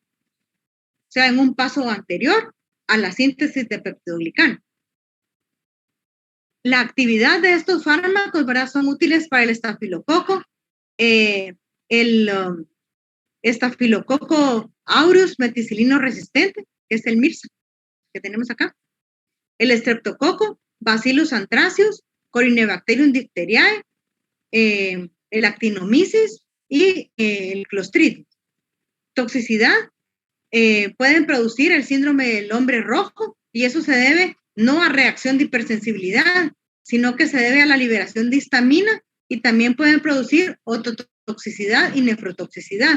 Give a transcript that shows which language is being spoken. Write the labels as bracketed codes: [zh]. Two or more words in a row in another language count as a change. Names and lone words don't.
[es] O sea, en un paso anterior a la síntesis de peptidoglicano. La actividad de estos fármacos, ¿verdad? Son útiles para el estafilococo, estafilococo aureus meticilino resistente, que es el MIRSA que tenemos acá, el estreptococo, Bacillus anthracis, Corynebacterium diphtheriae, el actinomyces y el Clostridium. Toxicidad, pueden producir el síndrome del hombre rojo, y eso se debe no a reacción de hipersensibilidad, sino que se debe a la liberación de histamina, y también pueden producir ototoxicidad y nefrotoxicidad.